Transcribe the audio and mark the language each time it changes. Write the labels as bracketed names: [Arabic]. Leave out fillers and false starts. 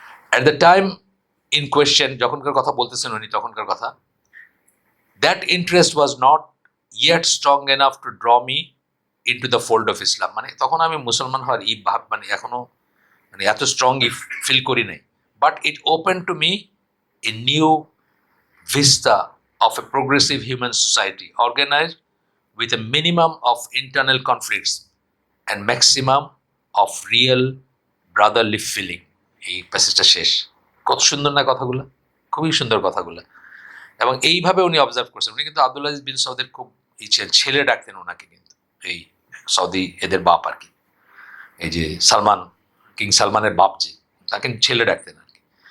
[English] at the time in question, [Bangla] যখনকার কথা বলতেছেন উনি তখনকার কথা, [English] That interest was not yet strong enough to draw me into the fold of Islam. [Bangla] মানে তখন আমি মুসলমান হওয়ার এই ভাব মানে এখনো মানে এত স্ট্রংলি ফিল করি নাই। [English] But it open to me a new vista of a progressive human society organized with a minimum of internal conflicts and maximum of real brotherly feeling. [Bangla] এই প্যাসেজটা শেষ। কত সুন্দর না কথাগুলো, খুবই সুন্দর কথাগুলো। এবং এইভাবে উনি অবজার্ভ করছেন। উনি কিন্তু আব্দুল আজিজ বিন সৌদের খুব ছেলে ডাকতেন ওনাকে, কিন্তু এই সৌদি এদের বাপ আর কি, এই যে সালমান, কিং সালমানের বাপ যে, তাকে ছেলে ডাকতেন আর কি।